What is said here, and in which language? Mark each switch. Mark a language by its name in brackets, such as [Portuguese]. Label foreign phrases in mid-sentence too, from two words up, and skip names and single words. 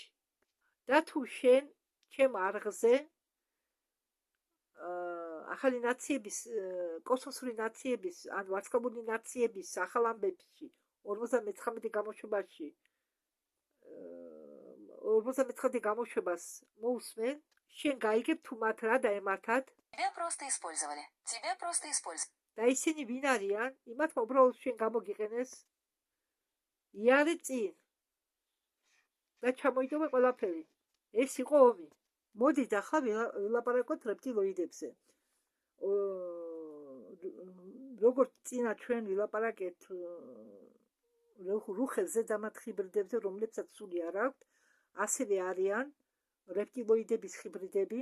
[Georgian] და თუ შენ ჩემ არღზე ახალი ნაციების, კოსმოსური ნაციების, ან ვარსკვლავური ნაციების ახალ ამბებში 59 გამოშვებაში 59 გამოშვებას მოусმენ, შენ გაიგებ თუ მათ რა დაემართათ [Russian] Тебя просто использовали. Тебя просто использовали. [Georgian] და ისინი ვინ არიან, იმათმა უბრალოდ შენ გამოგიყენეს, იარე წინ და ჩამოიტოვე ყველაფერი. ეს იყო ომი. მოდით ახლა ვილაპარაკოთ რეპტილოიდებზე. როგორც წინა ჩვენ ვილაპარაკეთ რუხებზე დამათ ჰიბრიდებზე, რომლებსაც სული არ აქვთ, ასევე არიან რეპტილოიდების ჰიბრიდები.